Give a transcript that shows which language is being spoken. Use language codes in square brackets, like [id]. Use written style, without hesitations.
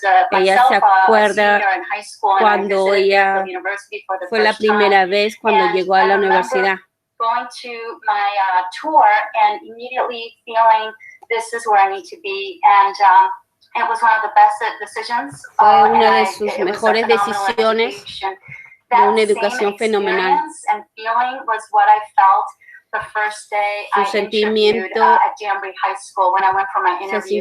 [es] Ella se acuerda cuando ella fue la primera vez cuando llegó a la universidad. [en] Going to my tour and immediately feeling this is where I need to be, and it was one of the best decisions. [es] Fue una de sus mejores decisiones, de una educación fenomenal. [en] And feeling was what I felt the first day I interviewed at Danbury High School when I went for my interview.